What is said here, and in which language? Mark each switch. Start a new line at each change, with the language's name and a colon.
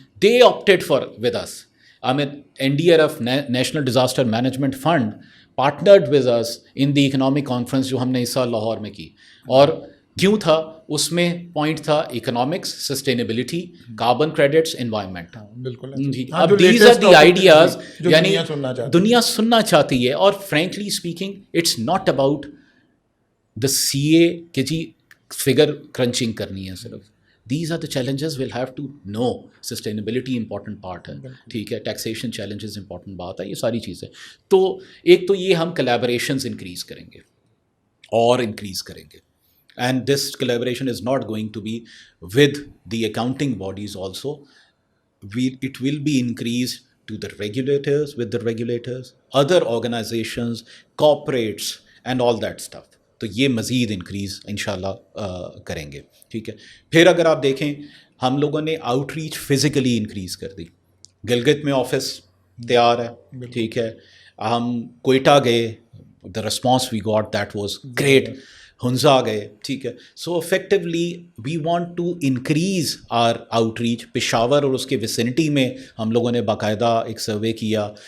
English: they opted for with us. I mean NDRF National Disaster Management Fund partnered with us in the economic conference
Urdu: جو ہم نے اس سال لاہور میں کی. اور کیوں تھا اس میں پوائنٹ تھا economics, sustainability, carbon credits, environment. بالکل. اب
English: these are the ideas
Urdu: یعنی دنیا سننا چاہتی ہے.
English: اور frankly speaking it's not about the C A
Urdu: کہ جی
English: figure crunching
Urdu: کرنی ہے صرف.
English: These are the challenges we'll have to know.
Urdu: Sustainability important part ہے, ٹھیک ہے, ٹیکسیشن چیلنجز امپورٹنٹ بات ہے, یہ ساری چیزیں. تو ایک تو یہ ہم کولیبریشنز انکریز کریں گے اور انکریز کریں گے.
English: And this collaboration is not going to be with the accounting bodies also. It will be increased to the regulators, with the regulators, other organizations, corporates and all that stuff.
Urdu: تو یہ مزید increase انشاءاللہ کریں گے, ٹھیک ہے. پھر اگر آپ دیکھیں ہم لوگوں نے آؤٹ ریچ فزیکلی انکریز کر دی. گلگت میں آفس تیار ہے, ٹھیک ہے, ہم کوئٹہ گئے,
English: the response we got that was great.
Urdu: Hunza گئے, ٹھیک ہے.
English: So effectively we want to increase our outreach.
Urdu: Peshawar اور اس کے ویسینٹی میں ہم لوگوں نے باقاعدہ ایک سروے کیا.